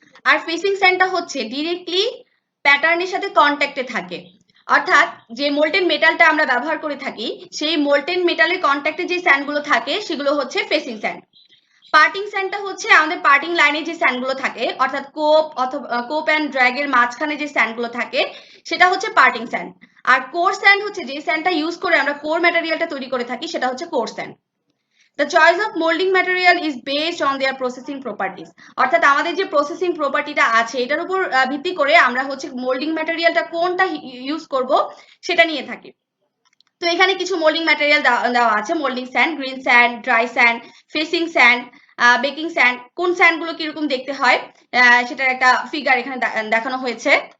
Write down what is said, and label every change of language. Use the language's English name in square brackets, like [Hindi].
[Bangla] Are facing স্যান্ডটা হচ্ছে directly প্যাটার্নের সাথে কন্ট্যাক্টে থাকে, অর্থাৎ যে মোল্টেন মেটালটা আমরা ব্যবহার করে থাকি সেই মোল্টেন মেটালের কন্ট্যাক্টে যে স্যান্ডগুলো থাকে সেগুলো হচ্ছে ফেসিং স্যান্ড। পার্টিং স্যান্ডটা হচ্ছে আমাদের পার্টিং লাইনে যে স্যান্ডগুলো থাকে, অর্থাৎ কোপ অ্যান্ড ড্র্যাগের মাঝখানে যে স্যান্ডগুলো থাকে সেটা হচ্ছে পার্টিং স্যান্ড। আর কোর স্যান্ড হচ্ছে যে স্যান্ডটা ইউজ করে আমরা কোর ম্যাটেরিয়ালটা তৈরি করে থাকি, সেটা হচ্ছে core sand. [English] The choice of molding material is based on their processing properties. [Bangla] অর্থাৎ আমাদের যে প্রসেসিং প্রপার্টিটা আছে এটার উপর ভিত্তি করে আমরা হচ্ছে মোল্ডিং ম্যাটেরিয়ালটা কোনটা ইউজ করব সেটা নিয়ে থাকি। তো এখানে কিছু মোল্ডিং ম্যাটেরিয়াল দেওয়া আছে: moulding sand, green sand, dry sand, facing sand, baking sand. কোন স্যান্ডগুলো কিরকম দেখতে হয় সেটার একটা ফিগার এখানে দেখানো হয়েছে।